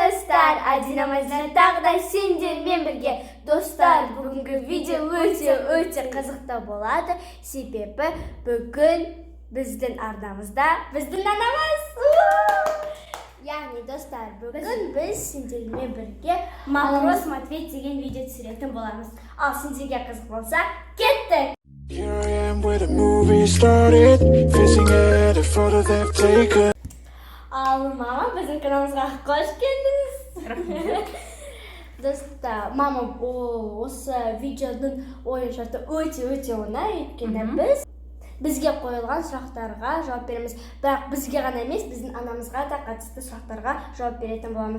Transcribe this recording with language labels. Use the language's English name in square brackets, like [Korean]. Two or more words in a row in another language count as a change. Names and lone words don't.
[Kazakh] достар, Адина Мадина тағы да сендермен бірге. Достар, бүгінгі видео өте қызықты болады. Себебі бүгін біздің арнамызда біздің анамыз. Яғни достар, бүгін біз сендермен бірге Вопрос Матвей деген видео түсіретін боламыз. Ал сендерге қызық болса, кеттік! [English] Here I am where the movie started, facing at a photo they've taken. [Kazakh] Ал мама, біздің каналымызға қош келдіңіз. Достар, мама осы видеоның ойын шарты өте оңай, өйткені бізге қойылған сұрақтарға жауап береміз. Бірақ бізге ғана емес, біздің анамызға да қатысты сұрақтарға жауап беретін боламыз.